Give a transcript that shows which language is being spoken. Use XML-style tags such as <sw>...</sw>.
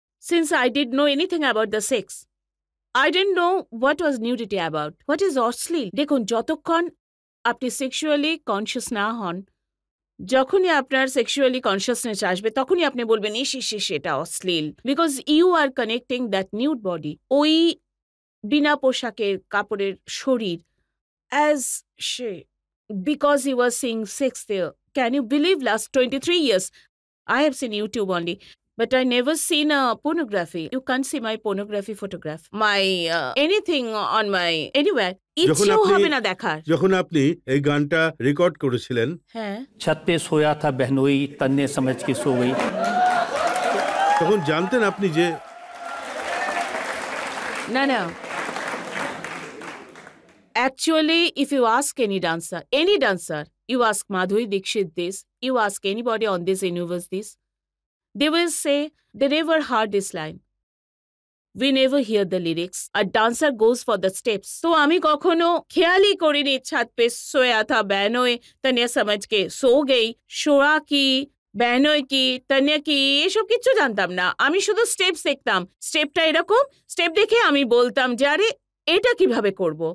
<en>Since I did know anything about the sex, I didn't know what was nudity about. What is অশ্লীল?</en> <bn>দেখুন, যতক্ষণ আপনি sexually conscious না হন, যখনই আপনার সেক্সুয়ালি কনসিয়াসনেস আসবে, তখনই আপনি বলবেন ইস, এটা অশ্লীল।</bn> <en>because you are connecting that nude body,</en> <bn>ওই বিনা পোশাকের কাপড়ের শরীর,</bn> <en>as she, because he was seeing sex there. Can you believe, last 23 years I have seen YouTube only, but I never seen a pornography. You can't see my pornography photograph, my anything on my anywhere.</en> <bn>ইচ্ছেও হবে না দেখার। যখন আপনি এই গানটা record করেছিলেন, হ্যাঁ,</bn> <hi>छत पे सोया था बहनोई, तन्ने समझ के सो गई,</hi> <bn>তখন জানতেন আপনি যে</bn> <en>না actually, if you ask any dancer, you ask Madhuri Dixit this, you ask anybody on this universe this, they will say they never heard this line. We never hear the lyrics. A dancer goes for the steps.</en> <bn>So আমি কখনো খেয়ালই করিনি</bn> <hi>ছাদ pay সোয়া থা বেহনোই তনিয়া সমঝ কে so গই।</hi> <bn>সোয়া কি, বেহনোই কি, তনিয়া কি, এসব কিচ্ছু জানতাম না। আমি শুধু স্টেপস দেখতাম। স্টেপটা এরকম, স্টেপ দেখে আমি বলতাম যে আরে এটা কিভাবে করব।</bn>